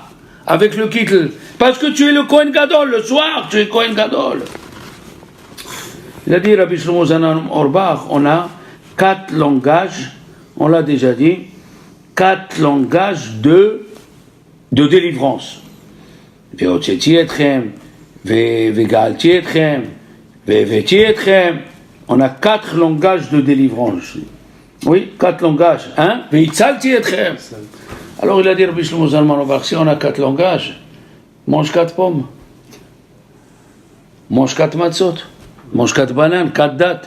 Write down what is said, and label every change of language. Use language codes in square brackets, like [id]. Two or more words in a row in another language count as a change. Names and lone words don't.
[fr] Avec le kittel? Parce que tu es le [he] כהן גדול. [fr] Le soir, tu es [he] כהן גדול. [fr] Il a dit, Rabbi Shlomo Zalman Auerbach, on a 4 langages, on l'a déjà dit, 4 langages de délivrance. [he] והוצאתי אתכם, וגאלתי אתכם, והבאתי אתכם. [fr] On a 4 langages de délivrance. Oui, 4 langages. Hein? [he] והצלתי אתכם. [fr] Alors il a dit, Rabbi Shlomo Zalman Auerbach, si on a 4 langages, mange 4 pommes. Mange 4 matzot. Mange 4 bananes, 4 dattes.